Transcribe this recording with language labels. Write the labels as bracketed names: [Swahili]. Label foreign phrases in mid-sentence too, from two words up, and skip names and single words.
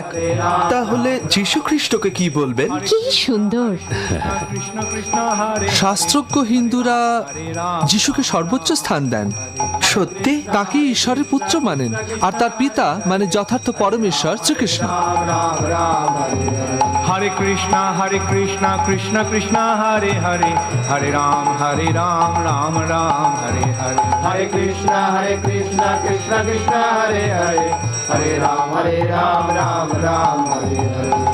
[Bangla] তাহলে যীশু খ্রিস্টকে কি বলবেন? কি সুন্দর! শাস্ত্রজ্ঞ হিন্দুরা যিশুকে সর্বোচ্চ স্থান দেন। সত্যি? তাকে ঈশ্বরের পুত্র মানেন, আর তার পিতা মানে যথার্থ পরমেশ্বর শ্রীকৃষ্ণ। [Sanskrit] Hare Krishna, Krishna Krishna, Hare Hare. Hare Ram, Ram Ram, Hare Hare. Hare Krishna, Krishna Krishna, Hare Hare. Hare Ram, Ram Ram, Hare Hare.